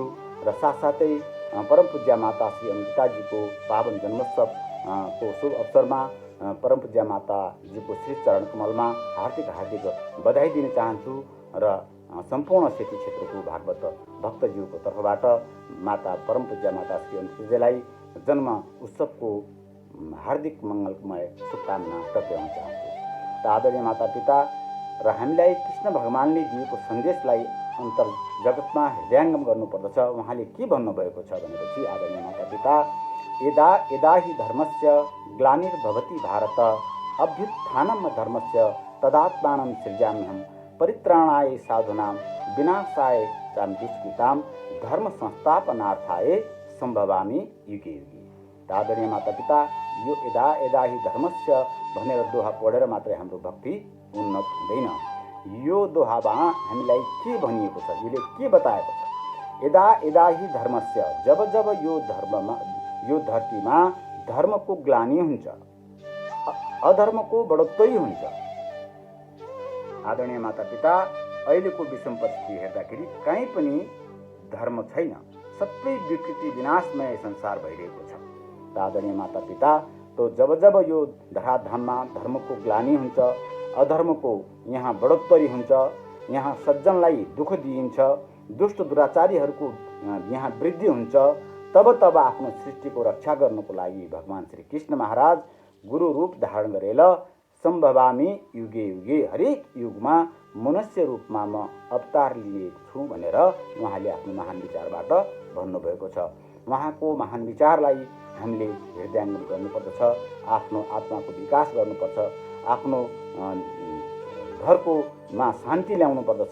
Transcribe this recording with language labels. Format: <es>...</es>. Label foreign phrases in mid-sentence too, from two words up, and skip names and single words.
<ne>र साथसाथै परम पूज्य माता श्री अमृताजीको पावन जन्मोत्सव को शुभ अवसरमा परम पूज्य माताजीको श्री चरण कमलमा हार्दिक बधाई दिन चाहन्छु। र सम्पूर्ण सेती क्षेत्रको भागवत भक्तज्यूको तर्फबाट माता परम पूज्य माता श्री अमृताजीलाई जन्म उत्सवको हार्दिक मङ्गलमय शुभकामना टक्राउन चाहन्छु। त आदरणीय मातापिता, र हामीलाई कृष्ण भगवानले दिएको सन्देशलाई अन्तर जगतमा हृदयङ्गम गर्नुपर्दछ। उहाँले के भन्नुभएको छ भनेपछि आदरणीय मातापिता,</ne> <sa>यदा यदा हि धर्मस्य ग्लानिर्भवति भारत अभ्युत्थानं धर्मस्य तदात्मानं सृजाम्यहं परित्राणाय साधूनां विनाशाय च दुष्कृतां धर्म संस्थापनार्थाय सम्भवामि युगे युगे।</sa> <ne>आदरणीय मातापिता, यो</ne> <sa>यदा यदा हि धर्मस्य</sa> <ne>भनेर दोहा पढेर मात्रै हाम्रो भक्ति उन्नत हुँदैन। यो दोहामा हामीलाई के भनिएको छ, यसले के बताएको छ?</ne> <sa>यदा यदा हि धर्मस्य,</sa> <ne>जब जब यो धरतीमा धर्मको ग्लानि हुन्छ, अधर्मको बढोत्तरी हुन्छ। आदरणीय मातापिता, अहिलेको विषम परिस्थिति हेर्दाखेरि कहीँ पनि धर्म छैन, सबै विकृति विनाशमय संसार भइरहेको छ। आदरणीय मातापिता, तो जब जब यो धराधाममा धर्मको ग्लानि हुन्छ, अधर्मको यहाँ बढोत्तरी हुन्छ, यहाँ सज्जनलाई दुःख दिइन्छ, दुष्ट दुराचारीहरूको यहाँ वृद्धि हुन्छ, तब आफ्नो सृष्टिको रक्षा गर्नको लागि भगवान श्री कृष्ण महाराज गुरु रूप धारण गरेर</ne> <sa>सम्भवामी युगे युगे,</sa> <ne>हरेक युगमा मनुष्य रूपमा म अवतार लिएको छु भनेर उहाँले आफ्नो महान विचारबाट भन्नुभएको छ। उहाँको महान विचारलाई हामीले हृदयङ्गम गर्नुपर्दछ, आफ्नो आत्माको विकास गर्नुपर्छ, आफ्नो घरकोमा शान्ति ल्याउनु पर्दछ।</ne>